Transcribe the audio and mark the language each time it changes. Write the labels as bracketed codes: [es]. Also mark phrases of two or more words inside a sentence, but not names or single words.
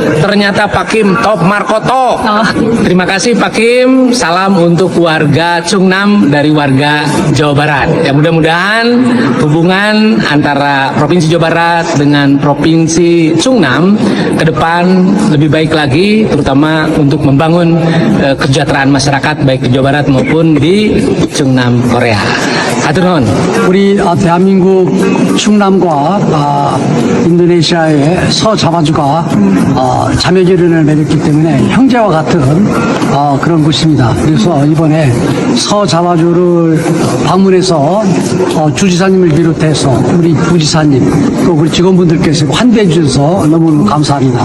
[id] Ternyata Pak Kim top Markoto. Terima kasih Pak Kim, salam untuk keluarga Chungnam dari warga Jawa Barat. Ya mudah-mudahan hubungan antara Provinsi Jawa Barat dengan Provinsi Chungnam ke depan lebih baik lagi, terutama untuk membangun kesejahteraan masyarakat baik di Jawa Barat maupun di Chungnam, Korea. [su] Hatur nuhun. [ko] 우리 대한민국 충남과 인도네시아의 서자바주가 자매 결연을 맺었기 때문에 형제와 같은 그런 곳입니다. 그래서 이번에 서자바주를 방문해서 주지사님을 비롯해서 우리 부지사님 또 우리 직원분들께서 환대해 주셔서 너무너무 감사합니다.